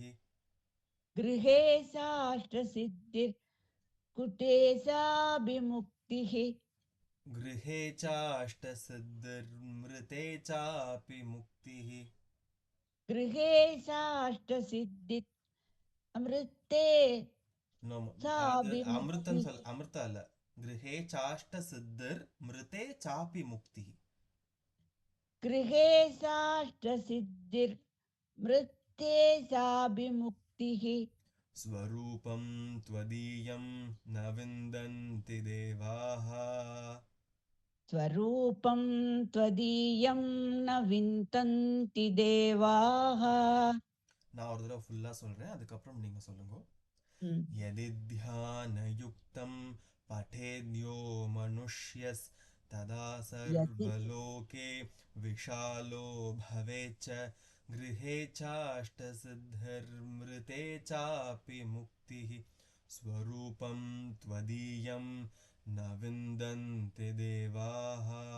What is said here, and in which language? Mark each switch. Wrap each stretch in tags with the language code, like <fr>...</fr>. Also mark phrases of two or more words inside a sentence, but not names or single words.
<sa>गृहे साष्टसिद्धिर्कुटे साभिमुक्तिः गृहे चाष्टसिद्धिर्मृते चापि मुक्तिः गृहे साष्टसिद्धिर् अमृते No,</sa> <ta>அது</ta> <sa>साभिमुक्तिः</sa> <ta>அமிர்தம் சொல் அமிர்தம் அல்ல</ta> <sa>गृहे चाष्टसिद्धिर्मृते चापि मुक्तिः गृहे साष्टसिद्धिर्मृते साभिमुक्तिः स्वरूपं त्वदीयं न विन्दन्ति देवाः स्वरूपं त्वदीयं न विन्तन्ति देवाः</sa> <ta>நான் ஒரு தடவை ஃபுல்லா சொல்றேன் அதுக்கப்புறம் நீங்க சொல்லுங்க ம்.</ta> <sa>यदि ध्यानयुक्तं पठेद्यो मनुष्यस् तदा सर्वलोके विशालो भवेच्च गृहे चाष्टसिद्धिर्मृते चापि मुक्तिः स्वरूपं त्वदीयं न विन्दन्ति देवाः</sa>